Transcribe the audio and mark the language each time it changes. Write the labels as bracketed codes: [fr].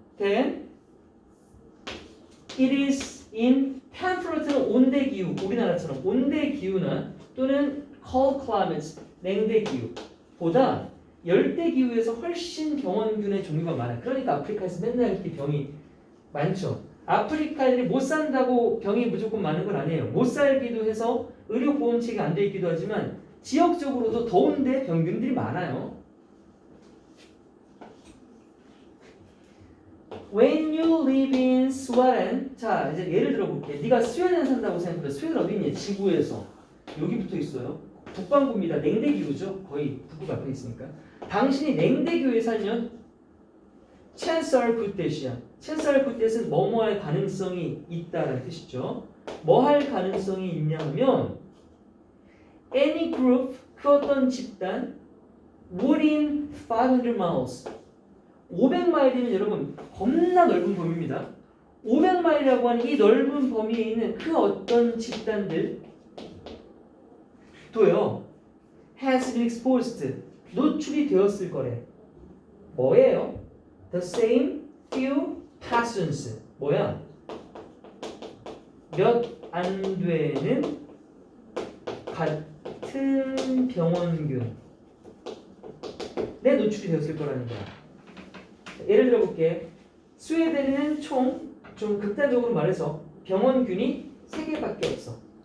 [en] than it is in temperate [ko] 온대기후. 우리나라처럼 온대기후나 또는 [en] cold climates [ko] 냉대기후보다 열대기후에서 훨씬 병원균의 종류가 많아요. 그러니까 아프리카에서 맨날 이렇게 병이 많죠. 아프리카 애들이 못 산다고 병이 무조건 많은 건 아니에요. 못 살기도 해서 의료보험책이 안 돼 있기도 하지만 지역적으로도 더운데 병균들이 많아요. [en] When you live in Sweden, [ko] 자 이제 예를 들어볼게. 네가 스웨덴 산다고 생각해. 스웨덴 어디 있니? 지구에서 여기 붙어 있어요. 북반구입니다. 냉대기후죠. 거의 북극 앞에 있으니까. 당신이 냉대기후에 살면 [en] chance are good that [ko] 이야. [en] chance are good that [ko] 은 뭐뭐 할 가능성이 있다라는 뜻이죠. 뭐 할 가능성이 있냐면 [en] any group, [ko] 그 어떤 집단 [en] within 500 miles [ko] 500마일이면 여러분 겁나 넓은 범위입니다. 500마일이라고 하는 이 넓은 범위에 있는 그 어떤 집단들 도요 [en] has been exposed [ko] 노출이 되었을 거래. 뭐예요? [en] The same few pathogens [ko] 뭐야? 몇 안 되는 같은 병원균 내 노출이 되었을 거라는 거야. 예를 들어볼게. 스웨덴에는 총 좀 극단적으로 말해서 병원균이 3개밖에 없어.